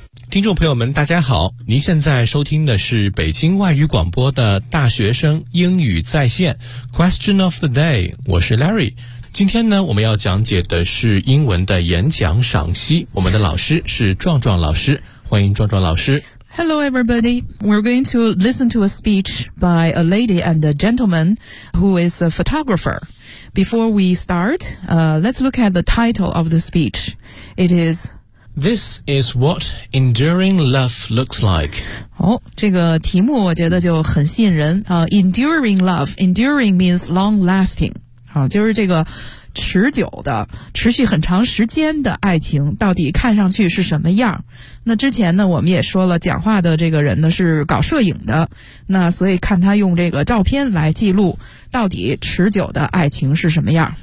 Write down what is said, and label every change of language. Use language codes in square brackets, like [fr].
[zh] 听众朋友们大家好，您现在收听的是北京外语广播的大学生英语在线 [en] Question of the day， [zh] 我是 Larry。今天呢，我们要讲解的是英文的演讲赏析，我们的老师是壮壮老师，欢迎壮壮老师。 [en] Hello everybody, we're going to listen to a speech by a lady and a gentleman who is a photographer. Before we start, let's look at the title of the speech. It is This is what enduring love looks like. [zh] 哦，这个题目我觉得就很吸引人啊。 [en] Enduring love, enduring means long lasting. [zh] 好，就是这个持久的、持续很长时间的爱情到底看上去是什么样？那之前呢，我们也说了，讲话的这个人呢是搞摄影的，那所以看他用这个照片来记录到底持久的爱情是什么样。